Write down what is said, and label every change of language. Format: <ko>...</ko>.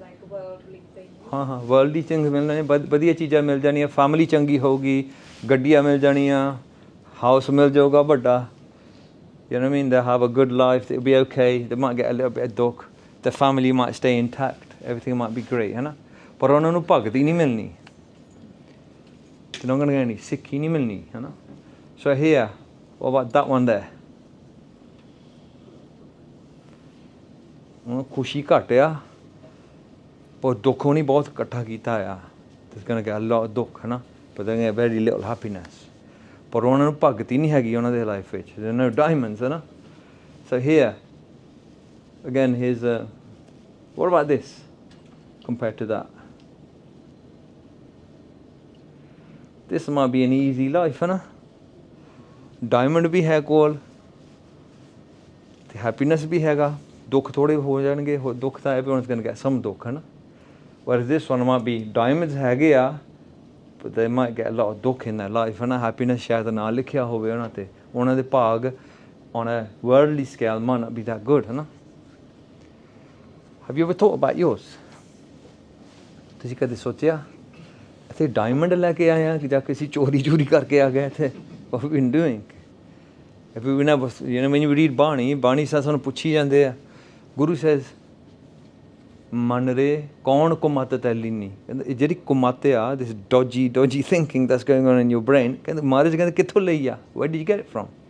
<pa>ਹਾਂ ਹਾਂ, ਵਰਲਡਲੀ ਚੰਗੇ ਮਿਲ ਜਾਣੇ, ਵਧੀਆ ਚੀਜ਼ਾਂ ਮਿਲ ਜਾਣੀਆਂ, ਫੈਮਿਲੀ ਚੰਗੀ ਹੋਊਗੀ, ਗੱਡੀਆਂ ਮਿਲ ਜਾਣੀਆਂ, ਹਾਊਸ ਮਿਲ ਜਾਊਗਾ ਵੱਡਾ,</pa> <en>you know what I mean? They have a good life, they'll be okay, they might get a little bit of dukh, the family might stay intact, everything might be great</en> <pa>ਹੈ ਨਾ। ਪਰ ਉਹਨਾਂ ਨੂੰ ਭਗਤੀ ਨਹੀਂ ਮਿਲਣੀ,</pa> <en>they're not going to get any</en> <pa>ਸਿੱਖੀ ਨਹੀਂ ਮਿਲਣੀ ਹੈ ਨਾ।</pa> <en>So here, what about that one there?</en> <pa>ਖੁਸ਼ੀ ਘੱਟ ਆ, ਪਰ ਦੁੱਖ ਉਹਨੇ ਬਹੁਤ ਇਕੱਠਾ ਕੀਤਾ ਆ,</pa> <en>there's going to get a lot of ਦੁੱਖ</en> <pa>ਹੈ ਨਾ,</pa> <en>but they're going to get very little happiness.</en> <pa>ਪਰ ਉਹਨਾਂ ਨੂੰ ਭਗਤੀ ਨਹੀਂ ਹੈਗੀ ਉਹਨਾਂ ਦੇ ਲਾਈਫ ਵਿੱਚ,</pa> <en>there are no diamonds</en> <pa>ਹੈ ਨਾ।</pa> <en>So here again, here's what about this compared to that? This might be an easy life</en> <pa>ਹੈ ਨਾ, ਡਾਇਮੰਡ ਵੀ ਹੈ ਕੋਲ ਤੇ ਹੈਪੀਨੈਸ ਵੀ ਹੈਗਾ, ਦੁੱਖ ਥੋੜ੍ਹੇ ਹੋ ਜਾਣਗੇ, ਦੁੱਖ ਤਾਂ ਹੈ ਵੀ ਹੁਣ</pa> <en>it's going to get some</en> <pa>ਦੁੱਖ ਹੈ ਨਾ।</pa> <en>Whereas this one might be diamonds</en> <pa>ਹੈਗੇ ਆ,</pa> <en>but they might get a lot of dukh in their life</en> <pa>ਹੈ ਨਾ। happiness ਸ਼ਾਇਦ ਨਾ ਲਿਖਿਆ ਹੋਵੇ ਉਹਨਾਂ 'ਤੇ, ਉਹਨਾਂ ਦੇ ਭਾਗ</pa> <en>on a worldly scale might not be that good</en> <pa>ਹੈ ਨਾ।</pa> <en>Have you ever thought about yours?</en> <pa>ਤੁਸੀਂ ਕਦੇ ਸੋਚਿਆ ਇੱਥੇ ਡਾਇਮੰਡ ਲੈ ਕੇ ਆਏ ਆ ਕਿ ਜਾਂ ਕਿਸੇ ਚੋਰੀ ਕਰਕੇ ਆ ਗਏ ਇੱਥੇ?</pa> <en>what have we been doing? If we never, you know, when you read Bani</en> <pa>ਸਾਨੂੰ ਪੁੱਛੀ ਜਾਂਦੇ ਆ,</pa> <en>Guru says</en> <pa>ਮਨ ਰੇ ਕੌਣ ਕੁਮਤ ਤੈਲੀਨੀ, ਕਹਿੰਦੇ ਜਿਹੜੀ ਕੁਮਤ ਆ,</pa> <en>this dodgy thinking that's going on in your brain,</en> <pa>ਕਹਿੰਦੇ ਮਹਾਰਾਜ ਕਹਿੰਦੇ ਕਿੱਥੋਂ ਲਈ ਆ,</pa> <en>where did you get it from?</en>